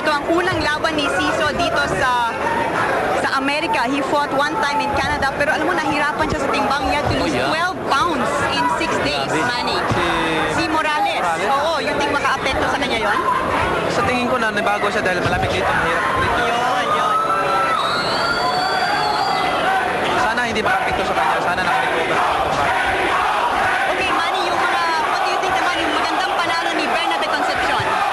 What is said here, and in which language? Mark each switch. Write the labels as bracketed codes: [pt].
[tl] Ito ang unang laban ni Ciso dito sa Amerika. [en] He fought one time in Canada, [tl] pero alam mo, nahirapan siya sa timbang. [en] He had to lose 12 pounds in 6 days, Manny. [tl] Si Morales. Oo, you think maka-apekto sa kanya yon? Sa tingin ko na nabago siya dahil malamig dito. Mahirap dito. Yun. Sana hindi maka-apekto sa kanya. Sana naka-recover. Okay, Manny, yung mga, what do you think naman yung magandang panalo ni Bernadette Concepcion?